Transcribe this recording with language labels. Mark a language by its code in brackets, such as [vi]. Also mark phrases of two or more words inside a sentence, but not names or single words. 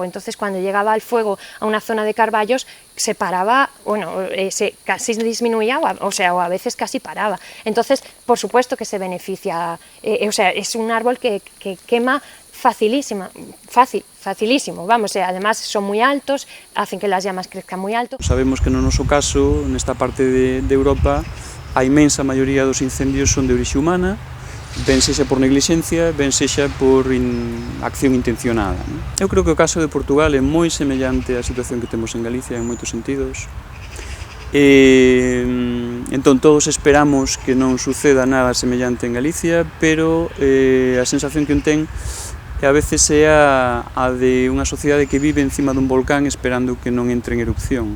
[es] Entonces cuando llegaba el fuego a una zona de carballos se paraba, casi disminuía, o a veces casi paraba. Entonces, por supuesto que se beneficia, es un árbol que quema facilísimo, vamos, además son muy altos, hacen que las llamas crezcan muy alto. [gl] Sabemos que no noso caso, nesta parte de Europa, a inmensa maioría dos incendios son de orixe humana, ben sexa por neglixencia, ben sexa por acción intencionada. Eu creo que o caso de Portugal é moi semellante á situación que temos en Galicia en moitos sentidos. Entón todos esperamos que non suceda nada semellante en Galicia, pero a sensación que un ten a veces é a de unha sociedade que vive encima dun volcán esperando que non entre en erupción.